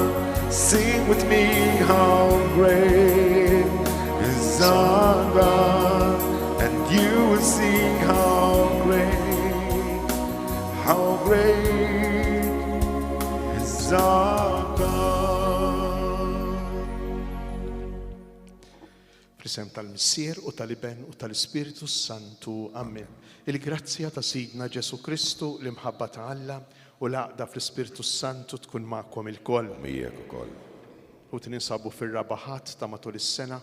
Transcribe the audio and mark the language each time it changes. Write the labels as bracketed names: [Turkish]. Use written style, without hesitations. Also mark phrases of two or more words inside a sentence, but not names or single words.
[English] Sing with me, how great is our God, and you will see how great is our God. [Maltese] Fl-isem tal-Missier u tal-Iben u tal-Ispiritu Santu. Amen. Il-grazzja ta' Sidna Ġesu Kristu, l-imħabba ta' Alla u l-għaqda fl-Ispiritu Santu tkun magħkom il-koll. Mijek ukoll. U tinsabu fir-rabaħat ta' matul is-sena.